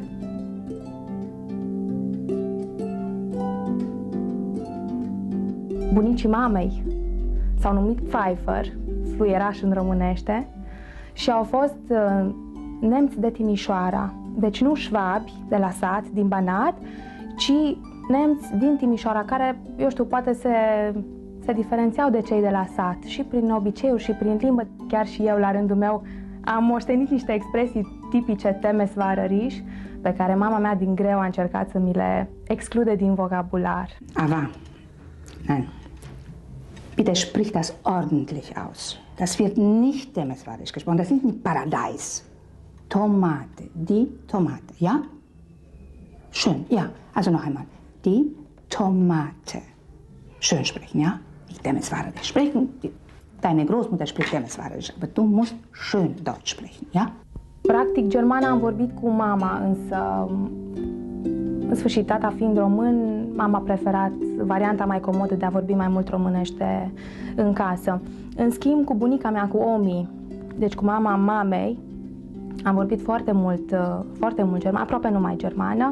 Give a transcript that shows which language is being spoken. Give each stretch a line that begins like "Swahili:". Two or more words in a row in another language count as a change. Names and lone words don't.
Romanian: Bunicii mamei s-au numit Pfeiffer, fluieraș în românește, și au fost nemți de Timișoara, deci nu șvabi de la sat, din Banat, ci nemți din Timișoara, care, eu știu, poate se diferențiau de cei de la sat și prin obiceiuri și prin limbă. Chiar și eu, la rândul meu, am moștenit niște expresii tipice temesvarăriș, pe care mama mea din greu a încercat să mi le exclude din vocabular.
German: Ava, nein, bitte sprich das ordentlich aus. Das wird nicht temesvarisch gesprochen, das ist nicht Paradies. Tomate, die Tomate, ja? Schön, ja. Also noch einmal. Die Tomate. Schön sprechen, ja? Nicht temesvarisch sprechen. Deine Großmutter spricht temesvarisch, aber du musst schön Deutsch sprechen, ja?
Romanian: Practic, germana am vorbit cu mama, însă, în sfârșit, tata fiind român, mama a preferat varianta mai comodă de a vorbi mai mult românește în casă. În schimb, cu bunica mea, cu Omi, deci cu mama mamei, am vorbit foarte mult germană, aproape numai germană.